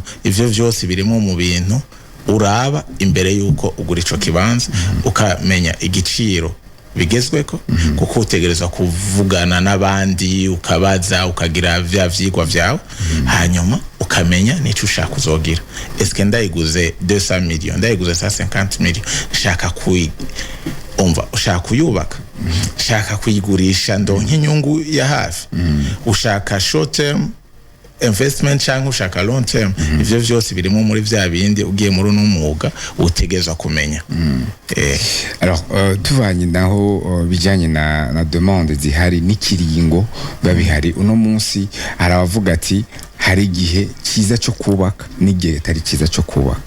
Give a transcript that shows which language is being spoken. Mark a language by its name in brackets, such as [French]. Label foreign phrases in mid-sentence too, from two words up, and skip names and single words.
[Rundi] Ivyo vyose birimo mu bintu uraba imbere yuko ugura ico kibanza ukamenya igiciro bigezweko kuko utegerezwa kuvugana n'abandi ukabaza ukagira vya vyigwa vyawe hanyuma ukamenya nico ushaka uzogira. Eske ndayiguze 200 millions ndayiguze 150 millions nshaka ushaka kuyubaka nshaka kuyigurisha ndonke inyungu ya hafi ushaka [English] short term investment [Rundi] cyangwa ushaka [English] long term. [Rundi] Ivyo vyose birimo muri vya bindi ugiye muri n'umwuga utegezwa kumenya. Alors tuvanye naho bijanye na demande zihari n'ikiringo babihari uno munsi aravuga ati hari igihe cyiza cyo kubaka n'igihe atari cyiza cyo kubaka.